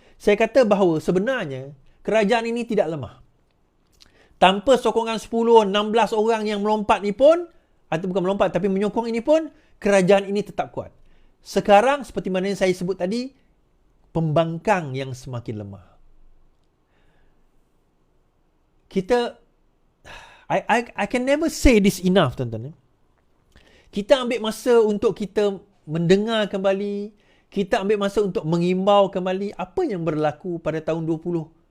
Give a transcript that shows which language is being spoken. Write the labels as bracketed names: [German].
[Malay] Saya kata bahawa sebenarnya kerajaan ini tidak lemah. Tanpa sokongan 10, 16 orang yang melompat ni pun, atau bukan melompat tapi menyokong ini pun, kerajaan ini tetap kuat. Sekarang seperti mana yang saya sebut tadi, pembangkang yang semakin lemah. [English] I can never say this enough [Malay] tuan-tuan. Kita ambil masa untuk kita mendengar kembali, kita ambil masa untuk mengimbau kembali apa yang berlaku pada tahun 2018.